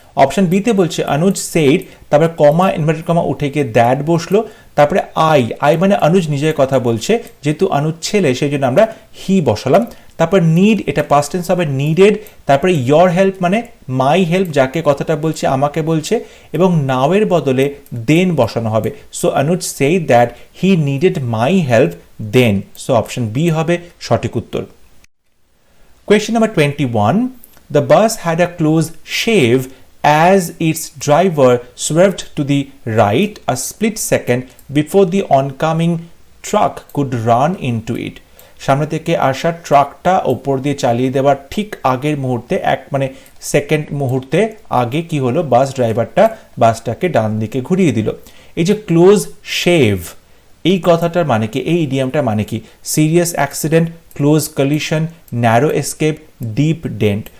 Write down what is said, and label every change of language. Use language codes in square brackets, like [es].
[bn] Option বিতে বলছে অনুজ said, তারপরে কমা ইনভার্টেড কমা উঠে গিয়ে দ্যাট বসলো, তারপরে আই মানে অনুজ নিজের কথা বলছে, যেহেতু অনুজ ছেলে সেই জন্য আমরা হি বসালাম। তারপর নিড, এটা পাস্ট টেন্স হবে নিডেড, তারপরে ইয়োর হেল্প মানে মাই হেল্প, যাকে কথাটা বলছে আমাকে বলছে, এবং নাও এর বদলে দেন বসানো হবে। [en] So Anuj said that he needed my help then. [bn] So option B হবে সঠিক উত্তর। [en] Question number 21, the bus had a close shave as its driver swerved to the right a split second before the oncoming truck could run into it. [bn] সামনে থেকে আসা ট্রাকটা ওপর দিয়ে চালিয়ে দেওয়ার ঠিক আগের মুহূর্তে, মানে সেকেন্ড মুহূর্তে আগে কি হলো, বাস ড্রাইভারটা বাসটাকে ডান দিকে ঘুরিয়ে দিল। এই যে ক্লোজ শেভ, এই কথাটার মানে কি, এই ইডিয়ামটার মানে কি? Serious accident, close collision, narrow escape, deep dent.